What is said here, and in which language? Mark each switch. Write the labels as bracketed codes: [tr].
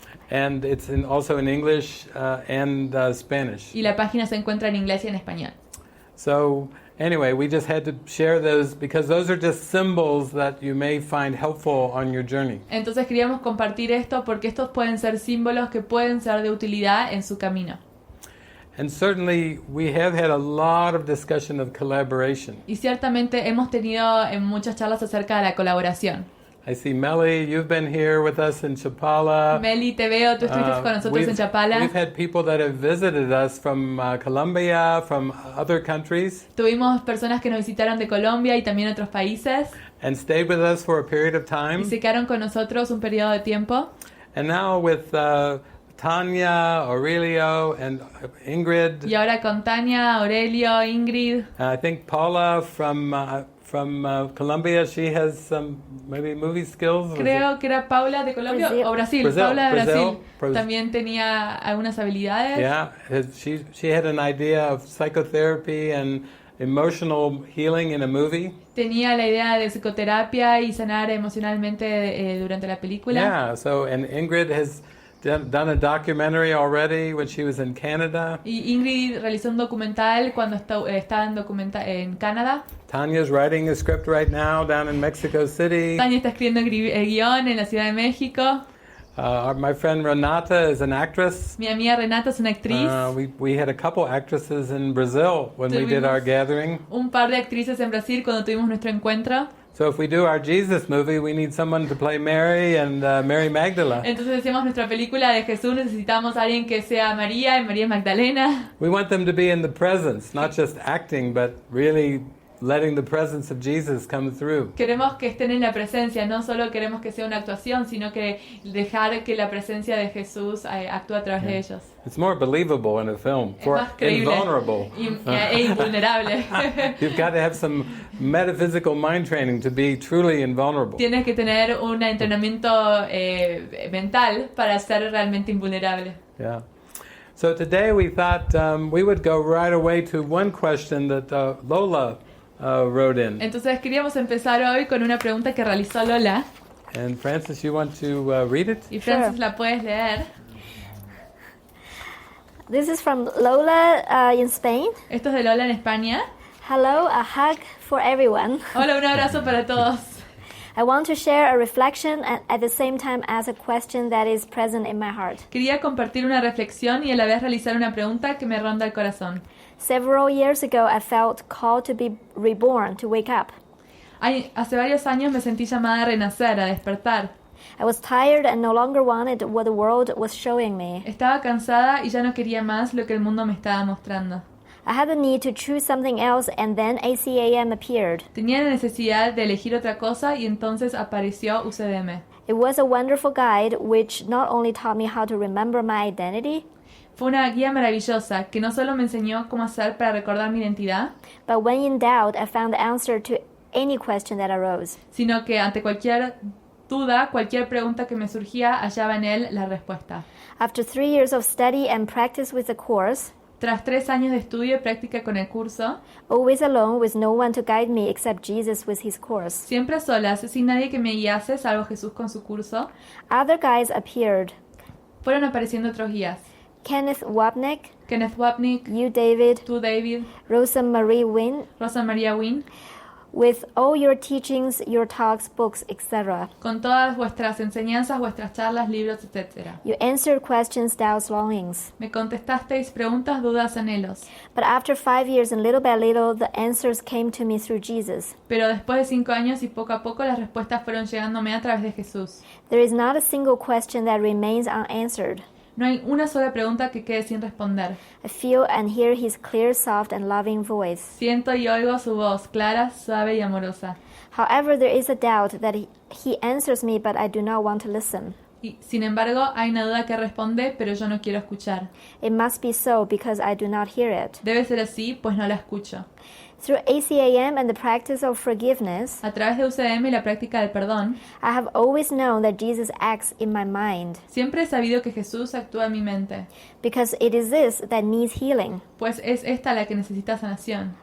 [en] And it's also in English and Spanish. [es] Y la página se encuentra en inglés y en español. [en] So anyway, we just had to share those because those are just symbols that you may find helpful on your journey. [es] Entonces queríamos compartir esto porque estos pueden ser símbolos que pueden ser de utilidad en su camino. [en] And certainly we have had a lot of discussion of collaboration. [es] Y ciertamente hemos tenido muchas charlas acerca de la colaboración. [en] I see Melly, you've been here with us in Chapala. [es] Meli, te veo, tú estuviste con nosotros en Chapala. [en] We've had people that have visited us from Colombia, from other countries. [es] Tuvimos personas que nos visitaron de Colombia y también otros países. [en] And stayed with us for a period of time. [es] Y se quedaron con nosotros un periodo de tiempo. [en] And now with Tanya, Aurelio, and Ingrid. [es] Y ahora con Tania, Aurelio, Ingrid. [en] I think Paula from Colombia, she has some maybe movie skills. [es] Creo que era Paula de Colombia o Brasil. Paula de Brasil. También tenía algunas habilidades. [en] Yeah, she had an idea of psychotherapy and emotional healing in a movie. [es] Tenía la idea de psicoterapia y sanar emocionalmente durante la película. [en] Yeah, so and Ingrid has done a documentary already when she was in Canada. [es] Y Ingrid realizó un documental cuando estaba en Canadá. [en] Tanya's writing a script right now down in Mexico City. [es] Tania está escribiendo el guión en la Ciudad de México. [en] My friend Renata is an actress. [es] Mi amiga Renata es una actriz. [en] We had a couple actresses in Brazil when we did our gathering. [es] Un par de actrices en Brasil cuando tuvimos nuestro encuentro. [en] So if we do our Jesus movie, we need someone to play Mary and Mary Magdalene. [es] Entonces decíamos nuestra película de Jesús, necesitamos a alguien que sea María y María Magdalena. [en] We want them to be in the presence, not just acting, but really letting the presence of Jesus come through. [es] Queremos que estén en la presencia, no solo queremos que sea una actuación, sino que dejar que la presencia de Jesús actúe a través de ellos. [en] It's more believable in a film. [es] Es más creíble [en] invulnerable. [es] E invulnerable. [en] You've got to have some metaphysical mind training to be truly invulnerable. [es] Tienes que tener un entrenamiento mental para ser realmente invulnerable. [en] Yeah. So today we thought we would go right away to one question that Lola wrote in. [es] Entonces queríamos empezar hoy con una pregunta que realizó Lola. [en] And Frances, you want to read it? [es] Y Frances, [en] Sure. [es] la puedes leer. [en] This is from Lola in Spain. [es] Esto es de Lola en España. [en] Hello, a hug for everyone. [es] Hola, un abrazo para todos. [en] I want to share a reflection and at the same time ask a question that is present in my heart. [es] Quería compartir una reflexión y a la vez realizar una pregunta que me ronda el corazón. [en] Several years ago, I felt called to be reborn, to wake up. [es] Hace varios años me sentí llamada a renacer, a despertar. [en] I was tired and no longer wanted what the world was showing me. [es] Estaba cansada y ya no quería más lo que el mundo me estaba mostrando. [en] I had the need to choose something else and then ACAM appeared. [es] Tenía la necesidad de elegir otra cosa y entonces apareció UCDM. [en] It was a wonderful guide which not only taught me how to remember my identity, [es] Fue una guía maravillosa que no solo me enseñó cómo hacer para recordar mi identidad, [en] but when in doubt, I found the answer to any question that arose. [es] sino que ante cualquier duda, cualquier pregunta que me surgía, hallaba en él la respuesta. [en] After 3 years of study and practice with the course, [es] Tras 3 años de estudio y práctica con el curso, [en] always alone with no one to guide me except Jesus with his course, [es] siempre a solas, sin nadie que me guiase, salvo Jesús con su curso, [en] other guides appeared. [es] fueron apareciendo otros guías. [en] Kenneth Wapnick, [es] Kenneth Wapnick, [en] you David, [es] tú David, [en] Rosa Marie Wynn, [es] Rosa María Wynn, [en] with all your teachings, your talks, books, etc. [es] con todas vuestras enseñanzas, vuestras charlas, libros, etc. [en] You answered questions, doubts, longings. [es] Me contestasteis preguntas, dudas, anhelos. [en] But after 5 years and little by little, the answers came to me through Jesus. [es] Pero después de 5 años y poco a poco las respuestas fueron llegándome a través de Jesús. [en] There is not a single question that remains unanswered. [es] No hay una sola pregunta que quede sin responder. [en] I feel and hear his clear, soft, and loving voice. [es] Siento y oigo su voz, clara, suave y amorosa. [en] However, there is a doubt that he answers me, but I do not want to listen. [es] Y, sin embargo, hay una duda que responde, pero yo no quiero escuchar. [en] It must be so because I do not hear it. [es] Debe ser así, pues no la escucho. [en] Through ACAM and the practice of forgiveness, [es] A través de UCM y la práctica del perdón, [en] I have always known that Jesus acts in my mind, [es] siempre he sabido que Jesús actúa en mi mente, [en] because it is this that needs healing. [es] pues es esta la que necesita sanación.